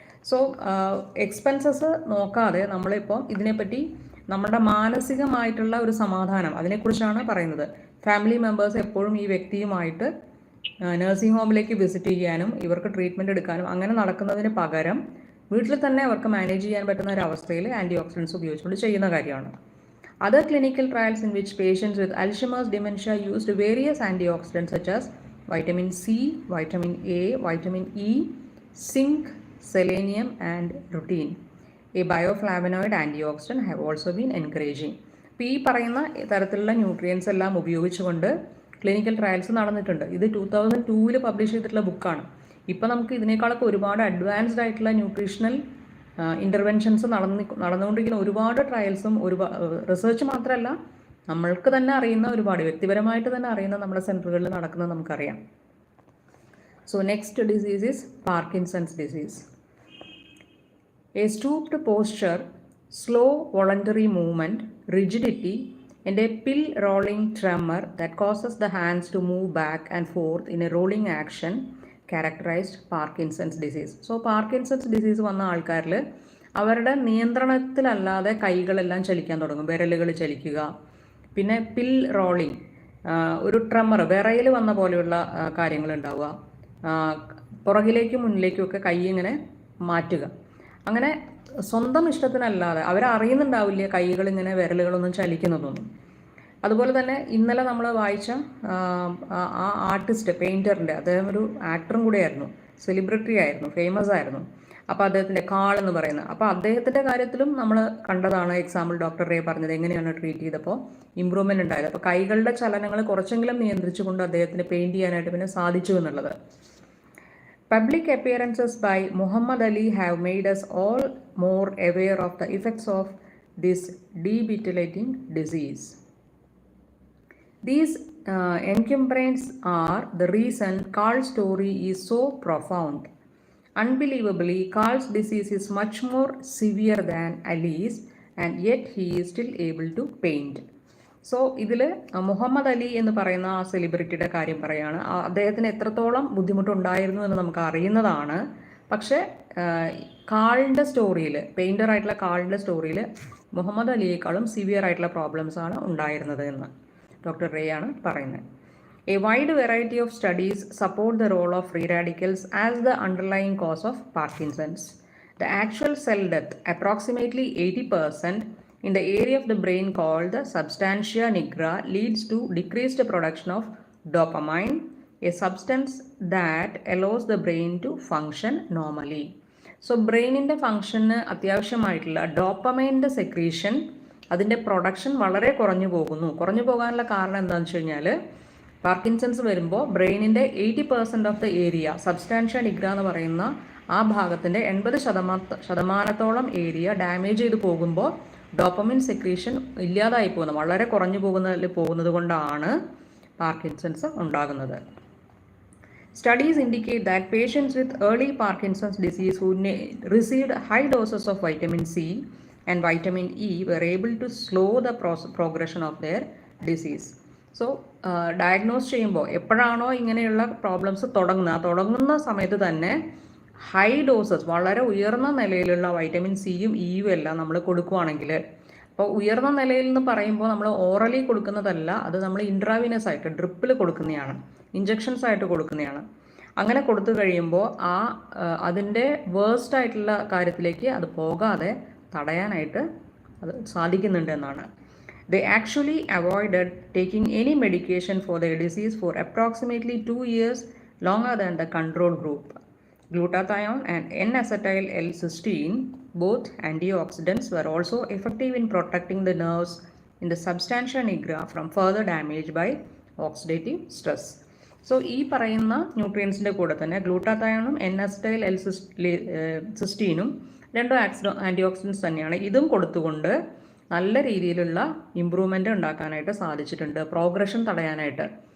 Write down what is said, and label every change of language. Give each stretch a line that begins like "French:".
Malayalam: So expenses നോക്കാതെ നമ്മളിപ്പോൾ ഇതിനെപ്പറ്റി നമ്മുടെ മാനസികമായിട്ടുള്ള ഒരു സമാധാനം, അതിനെക്കുറിച്ചാണ് പറയുന്നത്. ഫാമിലി മെമ്പേഴ്സ് എപ്പോഴും ഈ വ്യക്തിയുമായിട്ട് നഴ്സിംഗ് ഹോമിലേക്ക് വിസിറ്റ് ചെയ്യാനും ഇവർക്ക് ട്രീറ്റ്മെൻറ്റ് എടുക്കാനും അങ്ങനെ നടക്കുന്നതിന് പകരം വീട്ടിൽ തന്നെ അവർക്ക് മാനേജ് ചെയ്യാൻ പറ്റുന്ന ഒരു അവസ്ഥയിൽ ആൻറ്റി ഓക്സിഡൻസ് ഉപയോഗിച്ചുകൊണ്ട് ചെയ്യുന്ന കാര്യമാണ്.
English: Other clinical trials in which patients with Alzheimer's dementia used various antioxidants such as vitamin C, vitamin A, vitamin E, zinc, selenium and lutein, a bioflavonoid antioxidant, have also been encouraging.
Malayalam: ഇപ്പോൾ ഈ പറയുന്ന തരത്തിലുള്ള nutrients എല്ലാം ഉപയോഗിച്ചുകൊണ്ട് clinical trials നടന്നിട്ടുണ്ട്. ഇത് 2002 publish ചെയ്തിട്ടുള്ള ബുക്കാണ്. ഇപ്പോൾ നമുക്ക് ഇതിനേക്കാളൊക്കെ ഒരുപാട് അഡ്വാൻസ്ഡ് ആയിട്ടുള്ള ന്യൂട്രീഷണൽ ഇൻ്റർവെൻഷൻസ് നടന്നുകൊണ്ടിരിക്കുന്ന ഒരുപാട് ട്രയൽസും റിസർച്ച് മാത്രമല്ല നമ്മൾക്ക് തന്നെ അറിയുന്ന ഒരുപാട് വ്യക്തിപരമായിട്ട് തന്നെ അറിയുന്ന നമ്മുടെ സെൻറ്ററുകളിൽ നടക്കുന്നത് നമുക്കറിയാം.
English: So next disease is Parkinson's disease. A stooped posture, slow voluntary movement, rigidity, and a pill rolling tremor that causes the hands to move back and forth in a rolling action characterized Parkinson's disease.
Malayalam: So Parkinson's disease വന്ന ആൾക്കാരിൽ അവരുടെ നിയന്ത്രണത്തിലല്ലാതെ കൈകളെല്ലാം ചലിക്കാൻ തുടങ്ങും, വിരലുകൾ ചലിക്കുക. പിന്നെ പിൽ rolling, ഒരു ട്രമ്മർ, വിറയൽ വന്ന പോലെയുള്ള കാര്യങ്ങൾ ഉണ്ടാവുക. പുറകിലേക്കും മുന്നിലേക്കും ഒക്കെ കൈ ഇങ്ങനെ മാറ്റുക. അങ്ങനെ സ്വന്തം ഇഷ്ടത്തിനല്ലാതെ അവരറിയുന്നുണ്ടാവില്ല കൈകൾ ഇങ്ങനെ വിരലുകളൊന്നും ചലിക്കുന്നതൊന്നും. അതുപോലെ തന്നെ ഇന്നലെ നമ്മൾ വായിച്ച ആ ആർട്ടിസ്റ്റ്, പെയിൻറ്ററിൻ്റെ, അദ്ദേഹം ഒരു ആക്ടറും കൂടെയായിരുന്നു, സെലിബ്രിറ്റി ആയിരുന്നു, ഫേമസ് ആയിരുന്നു. അപ്പോൾ അദ്ദേഹത്തിൻ്റെ കാൾ എന്ന് പറയുന്നത്, അപ്പോൾ അദ്ദേഹത്തിൻ്റെ കാര്യത്തിലും നമ്മൾ കണ്ടതാണ് എക്സാമ്പിൾ ഡോക്ടർ റേ പറഞ്ഞത് എങ്ങനെയാണ് ട്രീറ്റ് ചെയ്തപ്പോൾ ഇമ്പ്രൂവ്മെൻറ്റ് ഉണ്ടായത്. അപ്പോൾ കൈകളുടെ ചലനങ്ങൾ കുറച്ചെങ്കിലും നിയന്ത്രിച്ചുകൊണ്ട് അദ്ദേഹത്തിന് പെയിൻറ്റ് ചെയ്യാനായിട്ട് പിന്നെ സാധിച്ചു എന്നുള്ളത്.
English: Public appearances by Muhammad Ali have made us all more aware of the effects of this debilitating disease. These encumbrance are the reason Carl's story is so profound. Unbelievably, Carl's disease is much more severe than Ali's, and yet he is still able to paint.
Malayalam: So ഇതിൽ മുഹമ്മദ് അലി എന്ന് പറയുന്ന ആ സെലിബ്രിറ്റിയുടെ കാര്യം പറയുകയാണ്. അദ്ദേഹത്തിന് എത്രത്തോളം ബുദ്ധിമുട്ടുണ്ടായിരുന്നു എന്ന് നമുക്ക് അറിയുന്നതാണ്. പക്ഷേ കാളിൻ്റെ സ്റ്റോറിയിൽ, പെയിൻറ്ററായിട്ടുള്ള കാളിൻ്റെ സ്റ്റോറിയിൽ മുഹമ്മദ് അലിയേക്കാളും സിവിയർ ആയിട്ടുള്ള പ്രോബ്ലംസ് ആണ് ഉണ്ടായിരുന്നത് എന്ന് ഡോക്ടർ റേ ആണ് പറയുന്നത്.
English: A wide variety of studies support the role of free radicals as the underlying cause of Parkinson's. The actual cell death, approximately 80%, in the area of the brain called the substantia nigra, leads to decreased production of dopamine, a substance that allows the brain to function normally.
Malayalam: So ബ്രെയിനിൻ്റെ ഫങ്ഷന് അത്യാവശ്യമായിട്ടുള്ള ഡോപ്പമൈൻ്റെ secretion, അതിൻ്റെ production വളരെ കുറഞ്ഞു പോകുന്നു. കുറഞ്ഞു പോകാനുള്ള കാരണം എന്താണെന്ന് വെച്ച് കഴിഞ്ഞാൽ, പാർക്കിൻസൺസ് വരുമ്പോൾ ബ്രെയിനിൻ്റെ 80% of the area, substantia nigra എന്ന് പറയുന്ന ആ ഭാഗത്തിൻ്റെ 80% ഏരിയ ഡാമേജ് ചെയ്ത് പോകുമ്പോൾ ഡോപ്പമിൻ സെക്രീഷൻ ഇല്ലാതായി പോകുന്നത്, വളരെ കുറഞ്ഞു പോകുന്നത് കൊണ്ടാണ് പാർക്കിൻസൺസ് ഉണ്ടാകുന്നത്.
English: Studies indicate that patients with early Parkinson's disease who received high doses of vitamin C and vitamin E were able to slow the progression of their disease.
Malayalam: So diagnose ചെയ്യുമ്പോൾ എപ്പോഴാണോ ഇങ്ങനെയുള്ള പ്രോബ്ലംസ് തുടങ്ങുന്ന സമയത്ത് തന്നെ high doses, വളരെ ഉയർന്ന നിലയിലുള്ള vitamin സിയും ഇയും എല്ലാം നമ്മൾ കൊടുക്കുകയാണെങ്കിൽ, അപ്പോൾ ഉയർന്ന നിലയിൽ എന്ന് പറയുമ്പോൾ നമ്മൾ ഓറലി കൊടുക്കുന്നതല്ല, അത് നമ്മൾ ഇൻട്രാവിനസ് ആയിട്ട് ഡ്രിപ്പിൽ കൊടുക്കുന്നതാണ്, ഇഞ്ചക്ഷൻസ് ആയിട്ട് കൊടുക്കുന്നതാണ്. അങ്ങനെ കൊടുത്തു കഴിയുമ്പോൾ അതിൻ്റെ വേഴ്സ്റ്റ് ആയിട്ടുള്ള കാര്യത്തിലേക്ക് അത് പോകാതെ തടയാനായിട്ട് അത് സാധിക്കുന്നുണ്ട് എന്നാണ്.
English: They actually avoided taking any medication for their disease for approximately 2 years longer than the control group. Glutathione and N-acetyl-L-cysteine, both antioxidants, were also effective in protecting the nerves in the substantia nigra from further damage by oxidative stress.
Malayalam: So ഈ പറയുന്ന ന്യൂട്രിയൻസിൻ്റെ കൂടെ തന്നെ ഗ്ലൂട്ടാത്തയോണും N-acetyl-L-cysteine രണ്ടും ആൻറ്റിയോക്സിഡൻസ് തന്നെയാണ്. ഇതും കൊടുത്തുകൊണ്ട് നല്ല രീതിയിലുള്ള ഇമ്പ്രൂവ്മെൻ്റ് ഉണ്ടാക്കാനായിട്ട് സാധിച്ചിട്ടുണ്ട്, പ്രോഗ്രഷൻ തടയാനായിട്ട്.